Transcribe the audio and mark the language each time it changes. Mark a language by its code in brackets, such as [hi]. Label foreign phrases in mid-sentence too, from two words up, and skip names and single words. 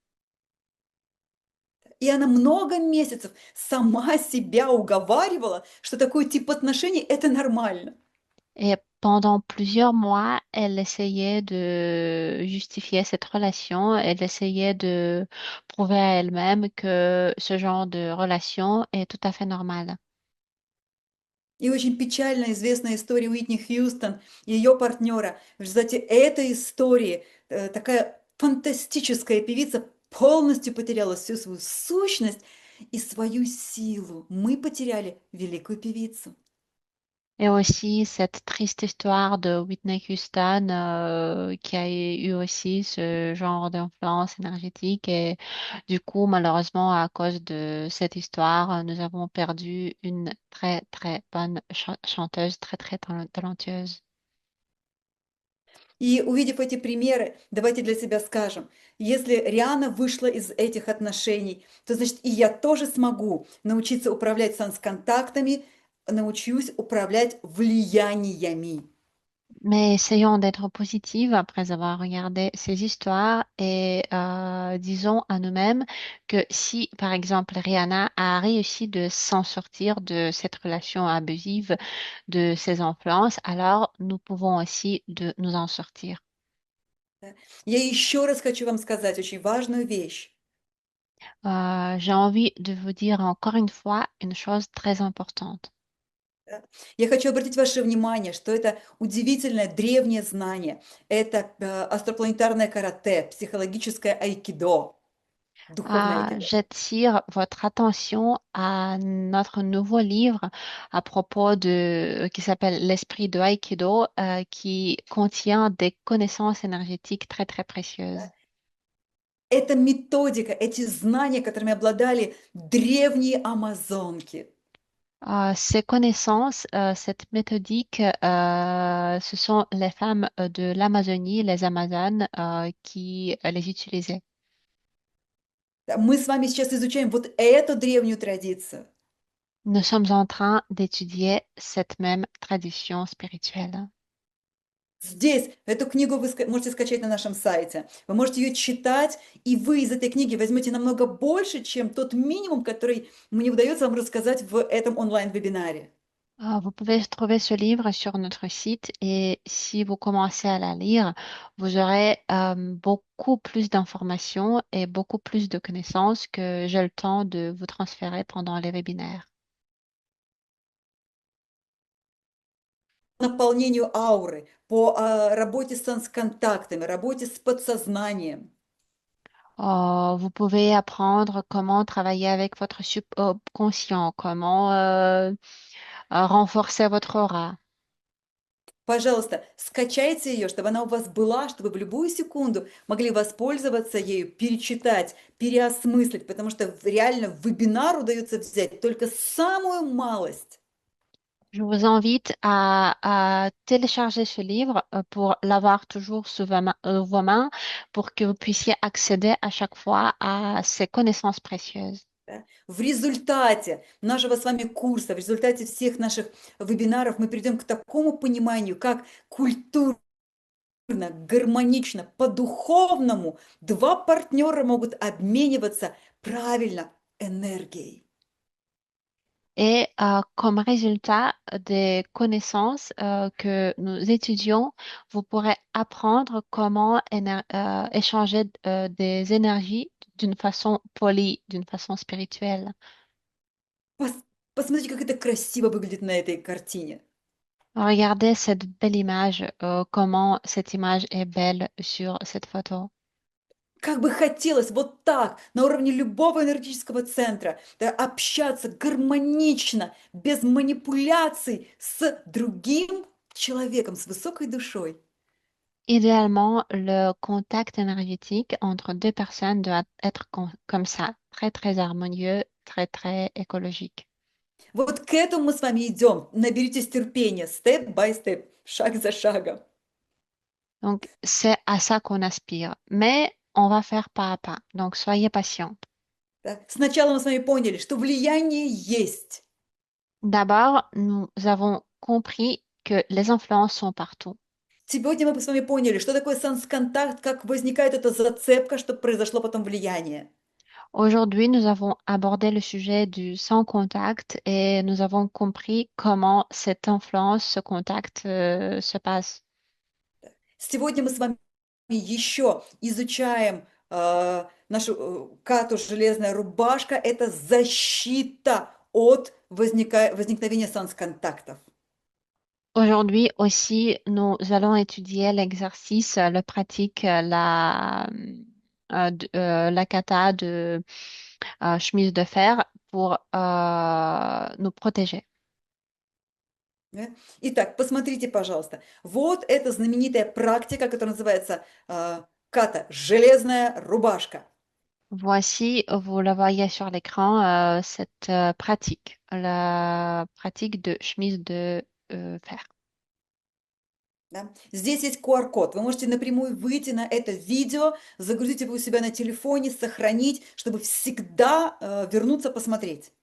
[ru] И она много месяцев сама себя уговаривала, что такой тип отношений– это нормально. [fr] Et pendant plusieurs mois, elle essayait de justifier cette relation, elle essayait de prouver à elle-même que ce genre de relation est tout à fait normal. [ru] И очень печально известная история Уитни Хьюстон и ее партнера. В результате этой истории такая фантастическая певица полностью потеряла всю свою сущность и свою силу. Мы потеряли великую певицу. [fr] Et aussi cette triste histoire de Whitney Houston qui a eu aussi ce genre d'influence énergétique. Et du coup, malheureusement, à cause de cette histoire, nous avons perdu une très, très bonne chanteuse, très, très talentueuse. [ru] И увидев эти примеры, давайте для себя скажем, если Риана вышла из этих отношений, то значит и я тоже смогу научиться управлять санс-контактами, научусь управлять влияниями. [fr] Mais essayons d'être positives après avoir regardé ces histoires et disons à nous-mêmes que si, par exemple, Rihanna a réussi de s'en sortir de cette relation abusive, de ses influences, alors nous pouvons aussi de nous en sortir. [ru] Да. Я еще раз хочу вам сказать очень важную вещь. [fr] J'ai envie de vous dire encore une fois une chose très importante. [ru] Да. Я хочу обратить ваше внимание, что это удивительное древнее знание. Это астропланетарное карате, психологическое айкидо, духовное айкидо. [fr] J'attire votre attention à notre nouveau livre à propos qui s'appelle L'esprit de Aikido, qui contient des connaissances énergétiques très très précieuses. [ru] Да. Это методика, эти знания, которыми обладали древние амазонки. [fr] Ces connaissances, cette méthodique, ce sont les femmes de l'Amazonie, les Amazones, qui les utilisaient. [ru] Да, мы с вами сейчас изучаем вот эту древнюю традицию. [fr] Nous sommes en train d'étudier cette même tradition spirituelle. [ru] Здесь эту книгу вы можете скачать на нашем сайте. Вы можете ее читать, и вы из этой книги возьмете намного больше, чем тот минимум, который мне удается вам рассказать в этом онлайн-вебинаре. [fr] Vous pouvez trouver ce livre sur notre site et si vous commencez à la lire, vous aurez beaucoup plus d'informations et beaucoup plus de connaissances que j'ai le temps de vous transférer pendant les webinaires. [ru] По наполнению ауры, по работе с контактами, работе с подсознанием. [fr] Vous pouvez apprendre comment travailler avec votre subconscient, comment renforcer votre aura. [ru] Пожалуйста, скачайте ее, чтобы она у вас была, чтобы в любую секунду могли воспользоваться ею, перечитать, переосмыслить, потому что реально в вебинар удается взять только самую малость. [fr] Je vous invite à télécharger ce livre pour l'avoir toujours sous vos mains, pour que vous puissiez accéder à chaque fois à ces connaissances précieuses. [ru] Да. В результате нашего с вами курса, в результате всех наших вебинаров мы придем к такому пониманию, как культурно, гармонично, по-духовному два партнера могут обмениваться правильно энергией. [fr] Et comme résultat des connaissances que nous étudions, vous pourrez apprendre comment échanger des énergies d'une façon polie, d'une façon spirituelle. [ru] Посмотрите, как это красиво выглядит на этой картине. [fr] Regardez cette belle image, comment cette image est belle sur cette photo. [ru] Как бы хотелось вот так, на уровне любого энергетического центра, да, общаться гармонично, без манипуляций с другим человеком, с высокой душой. [fr] Idéalement, le contact énergétique entre deux personnes doit être comme ça, très très harmonieux, très très écologique. [ru] Вот к этому мы с вами идем. Наберитесь терпения, [en] step-by-step, [ru] шаг за шагом. [fr] Donc, c'est à ça qu'on aspire. Mais on va faire pas à pas. Donc, soyez patients. [ru] Да. Сначала мы с вами поняли, что влияние есть. [fr] D'abord, nous avons compris que les influences sont partout. [ru] Сегодня мы с вами поняли, что такое санс-контакт, как возникает эта зацепка, чтобы произошло потом влияние. [fr] Aujourd'hui, nous avons abordé le sujet du sans contact et nous avons compris comment cette influence, ce contact, se passe. [ru] Сегодня мы с вами еще изучаем нашу кату «Железная рубашка». Это защита от возникновения санс-контактов. [fr] Aujourd'hui aussi, nous allons étudier l'exercice, le pratique, la kata de chemise de fer pour nous protéger. [ru] Да. Итак, посмотрите, пожалуйста. Вот эта знаменитая практика, которая называется ката «Железная рубашка». [fr] Voici, vous la voyez sur l'écran, cette pratique, la pratique de chemise de fer. [ru] Да. Здесь есть QR-код. Вы можете напрямую выйти на это видео, загрузить его у себя на телефоне, сохранить, чтобы всегда вернуться посмотреть.